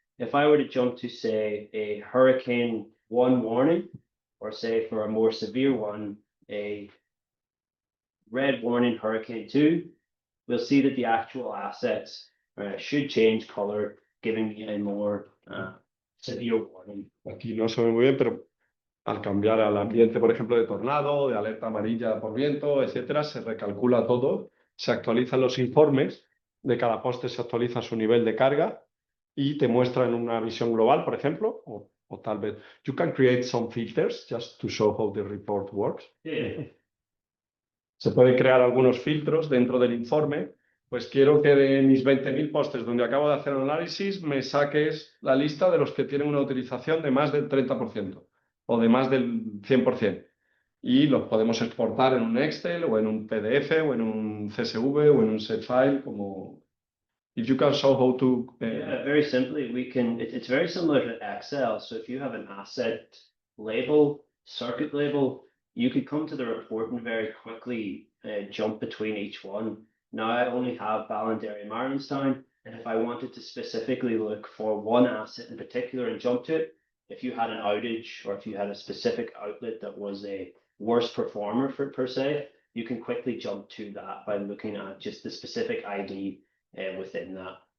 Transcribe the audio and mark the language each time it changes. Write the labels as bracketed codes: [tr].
[en] If I were to jump to, say, a Hurricane 1 warning, or say for a more severe one, a red warning Hurricane 2, we'll see that the actual assets should change color, giving me a more severe warning. [es] Aquí no se ve muy bien, pero al cambiar al ambiente, por ejemplo, de tornado, de alerta amarilla por viento, etcétera, se recalcula todo, se actualizan los informes, de cada poste se actualiza su nivel de carga y te muestra en una visión global, por ejemplo, o tal vez. [en] You can create some filters just to show how the report works. Yeah. [es] Se pueden crear algunos filtros dentro del informe. Pues quiero que de mis 20.000 postes donde acabo de hacer el análisis me saques la lista de los que tienen una utilización de más del 30%. O de más del 100%. Y los podemos exportar en un Excel o en un PDF o en un CSV o en un set file como [en] If you can show how to Yeah, very simply, we can, it's very similar to Excel. So if you have an asset label, circuit label, you could come to the report and very quickly jump between each one. Now I only have Ballandary Marenstein, and if I wanted to specifically look for one asset in particular and jump to it, if you had an outage or if you had a specific outlet that was a worse performer for per se, you can quickly jump to that by looking at just the specific ID within that.